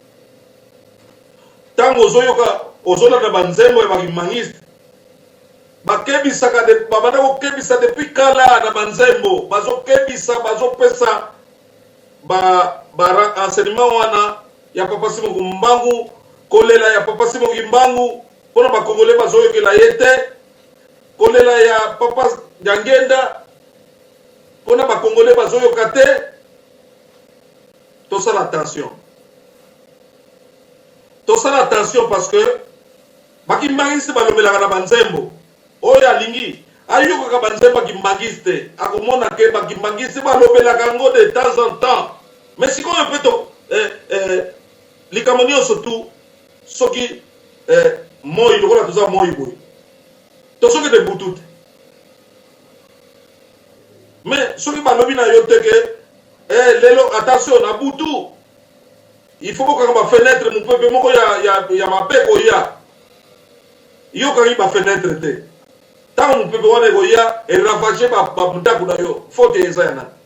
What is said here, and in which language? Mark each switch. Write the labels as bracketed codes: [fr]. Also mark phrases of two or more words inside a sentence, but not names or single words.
[ln] ntango ozolanda banzembo ya bakimbangiste bakebisaka babanda kokebisa depuis kala na banzembo bazokebisa bazopesa enseignement wana ya papa Simon Kimbangu kolela ya papa Simon Kimbangu mpona bakongole bazoyokela ye te kolela ya papa Nyangenda mpona bakongole bazoyoka te tosala [fr] attention parce que [ln] bakimbangiste balobelaka na banzembo oyo alingi ayokaka banzembo bakimbangiste akomona ke bakimbangiste balobelaka yango [fr] de temps en temps mais [ln] sikoyo mpe likambo nyonso tu soki moi lokola toza moi boye tosoki de butu te mais soki balobi na yo te ke lelo attention na butu [fr] il faut [ln] bokanga bafenetre mopepe moko ya mabe koya yokangi bafenetre te ntango mopepe wana ekoya eravage bandako na yo faute eza ya nani